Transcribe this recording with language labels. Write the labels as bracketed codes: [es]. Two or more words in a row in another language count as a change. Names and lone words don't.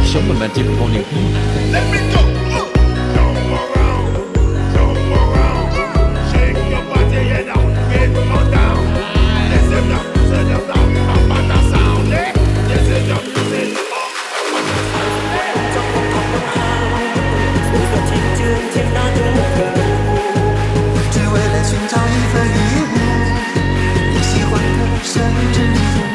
[km] មិនមែនជាបងនាងទេ [en] Let me go. Jump around, shake your body, yeah, now, get on down. Listen up, up on the sound, eh? Listen up, listen up. [zh] 只为了寻找一份礼物，你喜欢的生日礼物。